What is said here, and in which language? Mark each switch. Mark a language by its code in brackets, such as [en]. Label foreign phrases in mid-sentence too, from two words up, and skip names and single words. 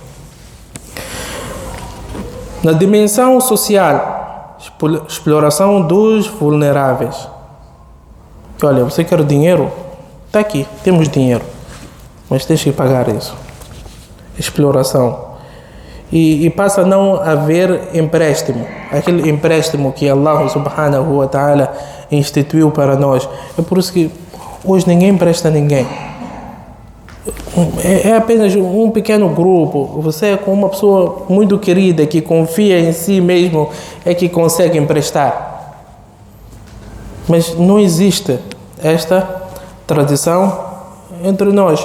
[pt] Na dimensão social, exploração dos vulneráveis. Olha, você quer dinheiro? Está aqui, temos dinheiro, mas tens que pagar isso. Exploração. E passa a não haver empréstimo. Aquele empréstimo que [ar] الله سبحانه وتعالى [pt] instituiu para nós. É por isso que hoje ninguém empresta a ninguém. É apenas um pequeno grupo. Você é com uma pessoa muito querida que confia em si mesmo é que consegue emprestar. Mas não existe esta tradição entre nós.